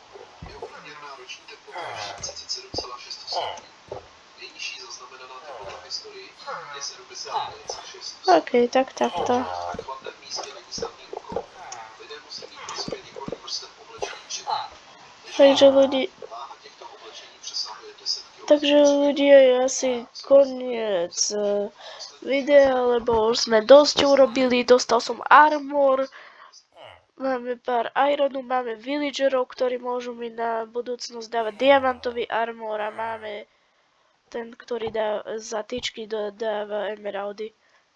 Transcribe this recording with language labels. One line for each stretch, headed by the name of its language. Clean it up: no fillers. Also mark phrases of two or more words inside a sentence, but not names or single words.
Czech: Jeho průměrná roční teplota je 37,6 stupňů. Nejnižší zaznamenaná teplota v historii je 79,6. OK, tak takto. V chladném místě není snadný úkol. Lidé musí mít na sobě několik vrstev oblečení předtím.
Slovak: Takže ľudí,
Czech: Váha těchto oblečení přesahuje 10 kg.
Slovak: takže ľudia je asi koniec videa, lebo už sme dosť urobili, dostal som armor, máme pár ironu, máme villagerov, ktorí môžu mi na budúcnosť dávať diamantový armor a máme ten, ktorý dá za tyčky, dáva emeraldy.